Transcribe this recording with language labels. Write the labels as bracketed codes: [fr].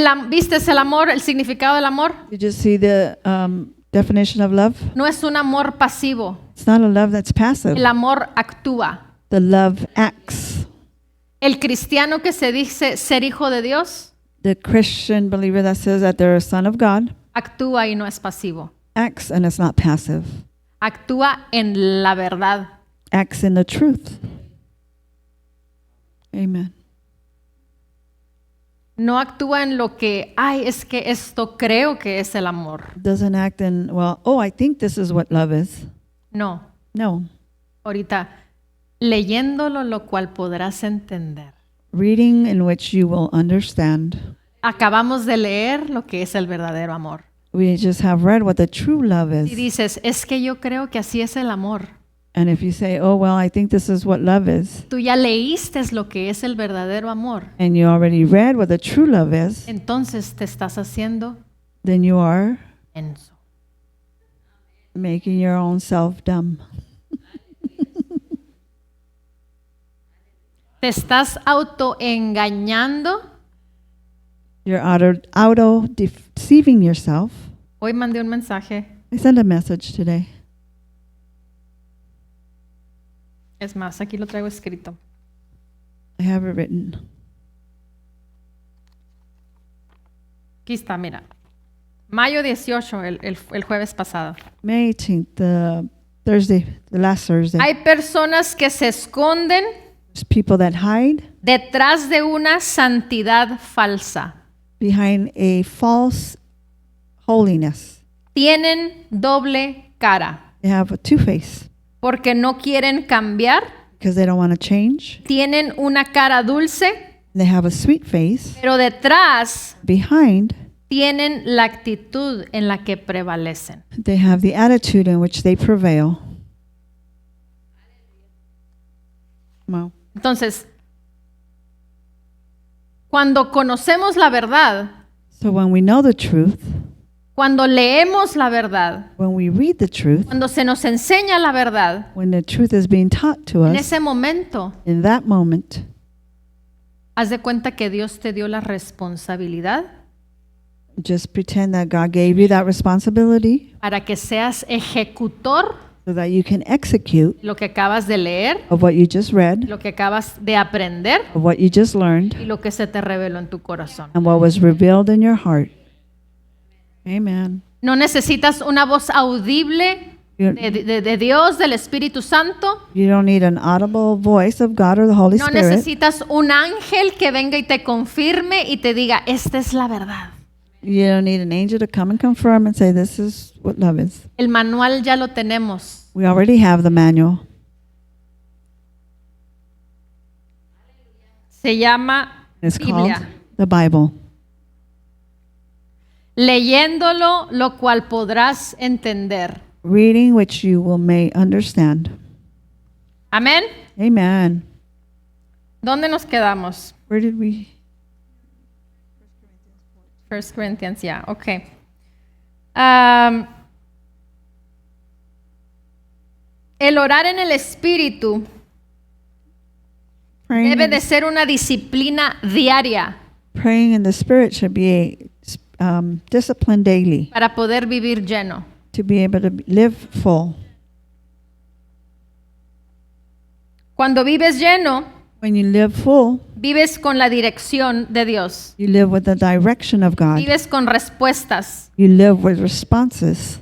[es] ¿Vistes el amor, el significado del amor? [en] Did you see the definition of love? [es] No es un amor pasivo. [en] It's not a love that's passive. [es] El amor actúa. [en] The love acts. [es] El cristiano que se dice ser hijo de Dios, [en] The Christian believer that says that they're a son of God [es] actúa y no es pasivo. [en] acts and it's not passive. [es] Actúa en la verdad. [en] Acts in the truth. Amen. [es] No actúa en lo que, ay, es que esto creo que es el amor. [en] Doesn't act in, well, oh, I think this is what love is. [es] No. [en] No. [es] Ahorita, leyéndolo, lo cual podrás entender. [en] Reading in which you will understand. [es] Acabamos de leer lo que es el verdadero amor. [en] We just have read what the true love [es] Y [en] is. [es] dices, es que yo creo que así es el amor. [en] And if you say, oh, well, I think this is what love is, [es] Tú ya leíste lo que es el verdadero amor. [en] and you already read what the true love is, [es] Entonces te estás haciendo [en] then you are enso. making your own self dumb. [es] Te estás autoengañando. [en] You're auto deceiving yourself. [es] Hoy mandé un mensaje. [en] I sent a message today. [es] Es más, aquí lo traigo escrito. [en] I have it written. [es] Aquí está, mira. Mayo 18, el jueves pasado. [en] May 18th, the last Thursday. [es] Hay personas que se esconden [en] There's people that hide [es] detrás de una santidad falsa. [en] behind a false holiness. [es] Tienen doble cara [en] They have a two-face [es] porque no quieren cambiar. [en] because they don't want to change. [es] Tienen una cara dulce, [en] They have a sweet face. [es] pero detrás [en] Behind, [es] tienen la actitud en la que prevalecen. [en] they have the attitude in which they prevail. Wow. [es] Entonces, cuando conocemos la verdad, [en] So when we know the truth, [es] cuando leemos la verdad, [en] when we read the truth, [es] cuando se nos enseña la verdad, [en] when the truth is being taught to [es] en [en] us, [es] ese momento, [en] in that moment, [es] haz de cuenta que Dios te dio la responsabilidad [en] just pretend that God gave you that responsibility [es] para que seas ejecutor [en] so that you can execute [es] lo que acabas de leer, [en] of what you just read, [es] lo que acabas de aprender [en] of what you just learned, [es] y lo que se te reveló en tu corazón. [en] and what was revealed in your heart. Amen. [es] No necesitas una voz audible [en] You, [es] de Dios, del Espíritu Santo. [en] you don't need an audible voice of God or the Holy [es] No [en] Spirit. [es] necesitas un ángel que venga y te confirme y te diga, esta es la verdad. [en] You don't need an angel to come and confirm and say, this is what love is. [es] El manual ya lo tenemos. [en] We already have the manual. [es] Se llama [en] It's called [es] Biblia. [en] the Bible. [es] Leyéndolo, lo cual podrás entender. [en] Reading which you will may understand. [es] Amén. [en] Amen. [es] ¿Dónde nos quedamos? [en] Where did we? 1 Corinthians, ya, ok. [es] El orar en el Espíritu [en] Praying, [es] debe de ser una disciplina diaria [en] praying in the Spirit should be a discipline daily [es] para poder vivir lleno. [en] to be able to live full. [es] Cuando vives lleno, [en] When you live full, [es] vives con la dirección de Dios. [en] you live with the direction of God. [es] Vives con respuestas. [en] You live with responses.